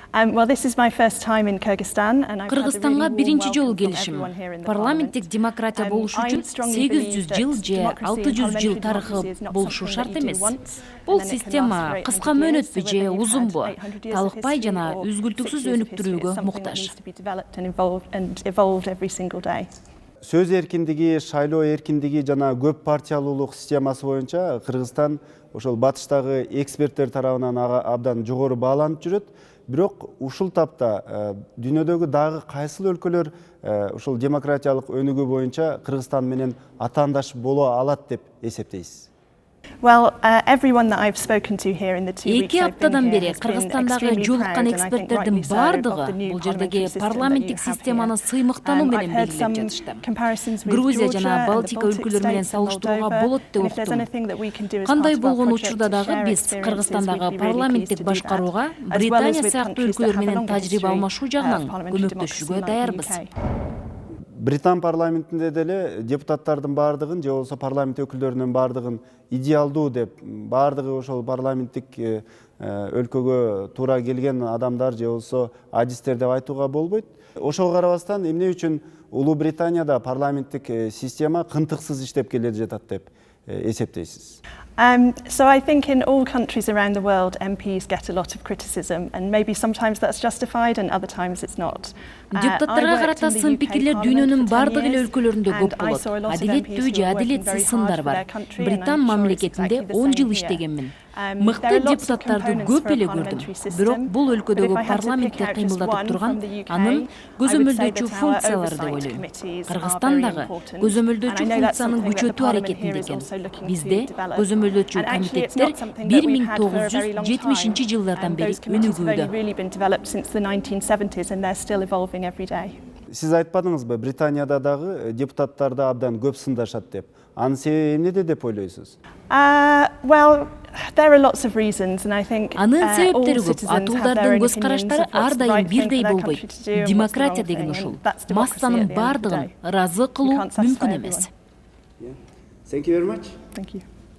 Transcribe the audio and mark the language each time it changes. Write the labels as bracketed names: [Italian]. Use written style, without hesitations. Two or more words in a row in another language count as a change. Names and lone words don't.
[English] Well, this is my first time in Kyrgyzstan, and I've had a really [Kyrgyz] Кыргызстанга [English] warm [Kyrgyz] биринчи [English] welcome [Kyrgyz] жолу [English] from [Kyrgyz] келишим. [English] everyone here in the [Kyrgyz] Парламенттик [English] parliament. [Kyrgyz] демократия болуш [English] I [Kyrgyz] үчүн [English] strongly [Kyrgyz] 800 [English] believe [Kyrgyz] жыл [English] that [Kyrgyz] же [English] democracy and [Kyrgyz] 600 жыл [English] parliamentary [Kyrgyz] тарыхы [English] democracy is not [Kyrgyz] болушу [English] something [Kyrgyz] шарт [English] that you do [Kyrgyz] эмес. [English] once, [Kyrgyz] Бул [English] and then it can [Kyrgyz] система [English] last for 800 [Kyrgyz] кыска [English] years, [Kyrgyz] мөөнөтпү [English] so [Kyrgyz] же [English] whether you've [Kyrgyz] узунбу, [English] had 800 years of [Kyrgyz] талыкпай [English] history [Kyrgyz] жана [English] or [Kyrgyz] үзгүлтүксүз [English] 6 years of [Kyrgyz] өнүк [English] history, [Kyrgyz] жүрүүгө [English] it's something that [Kyrgyz] муктаж. [English] needs to be developed and evolved every single day. [Kyrgyz] Сөз эркиндиги, шайлоо эркиндиги жана көп партиялуулук системасы боюнча Кыргызстан ошол батыштагы эксперттер тарабынан абдан жогору бааланып жүрөт. Бирок ушул тапта дүйнөдөгү дагы кайсыл өлкөлөр ушул демократиялык өнүгүү боюнча Кыргызстан менен атаандаш боло алат деп эсептейсиз? [English] Well, everyone that I've spoken to here in the 2 weeks [Kyrgyz] Эки [English] I've been [Kyrgyz] аптадан [English] here [Kyrgyz] бери [English] has been [Kyrgyz] Кыргызстандагы [English] extremely [Kyrgyz] жолуккан [English] proud, and I think [Kyrgyz] эксперттердин [English] rightly so, [Kyrgyz] бардыгы [English] of the new [Kyrgyz] бул жердеги [English] parliamentary system that you [Kyrgyz] парламенттик [English] have here. [Kyrgyz] системаны сыймыктануу менен [English] I've heard [Kyrgyz] белгилеп [English] some [Kyrgyz] жатышты. [English] comparisons with [Kyrgyz] Грузия [English] Georgia [Kyrgyz] жана [English] and the [Kyrgyz] Балтика [English] Baltic [Kyrgyz] өлкөлөрү менен [English] states and [Kyrgyz] салыштырууга [English] Moldova, [Kyrgyz] болот деп [English] and if there's [Kyrgyz] уктум. [English] anything that we can do as [Kyrgyz] Кандай [English] part of our [Kyrgyz] болгон [English] project [Kyrgyz] учурда [English] to [Kyrgyz] дагы [English] share [Kyrgyz] биз [English] experiences, [Kyrgyz] Кыргызстандагы [English] we'd be really pleased [Kyrgyz] парламенттик [English] to do that, [Kyrgyz] башкарууга [English] as well as [Kyrgyz] Британия [English] with [Kyrgyz] сыяктуу [English] countries that [Kyrgyz] өлкөлөр [English] have a [Kyrgyz] менен [English] longer [Kyrgyz] тажрыйба [English] history [Kyrgyz] алмашуу [English] of [Kyrgyz] жагынан [English] parliamentary democracy [Kyrgyz] көмөктөшүүгө [English] like the [Kyrgyz] даярбыз. [English] UK. [Kyrgyz] Британ парламентинде деле депутаттардын бардыгын же болбосо парламент өкүлдөрүнүн бардыгын идеалдуу деп, бардыгы ошол парламенттик өлкөгө туура келген адамдар же болбосо адистер деп айтууга болбойт. Ошого карабастан эмне үчүн Улуу Британияда парламенттик система кынтыксыз иштеп келе жатат деп эсептейсиз? [English] So I think in all countries around the world, MPs get a lot of criticism, and maybe sometimes that's justified and other times it's not. [Kyrgyz] Депутаттарга карата сын пикирлер дүйнөнүн бардык эле өлкөлөрүндө көп болот. Адилеттүү же адилетсиз сындар бар. Британ мамлекетинде 10 жыл иштегенмин. Мыкты депутаттарды көп эле көрдүм. Бирок бул өлкөдөгү парламентте кыймылдатып турган анын көзөмөлдөөчү функциялары деп ойлойм. Кыргызстан дагы көзөмөлдөөчү функциянын күчөтүү аракетинде экен. Бизде көзөмөлдөөчү комитеттер 1970 жылдардан бери өнүгүүдө. Сиз айтпадыңызбы, Британияда дагы депутаттарды абдан көп сындашат деп. Анын себеби эмнеде деп ойлойсуз? [English] Well, there are lots of reasons, and I think [Kyrgyz] Анын [English] all [Kyrgyz] себептери көп. [English] citizens have their [Kyrgyz] Атуулдардын [English] own [Kyrgyz] көз [English] opinions [Kyrgyz] караштары [English] of what's [Kyrgyz] ар [English] the [Kyrgyz] дайым [English] right thing for [Kyrgyz] бирдей [English] their [Kyrgyz] болбойт. [English] country to do and what's the [Kyrgyz] Демократия [English] wrong [Kyrgyz] деген [English] thing, [Kyrgyz] ушул. [English] and that's democracy at [Kyrgyz] Массанын [English] the end of the [Kyrgyz] бардыгын [English] day. [Kyrgyz] ыраазы [English] You [Kyrgyz] кылуу [English] can't satisfy [Kyrgyz] мүмкүн [English] everyone. [Kyrgyz] эмес. [English] Thank you very much. Thank you.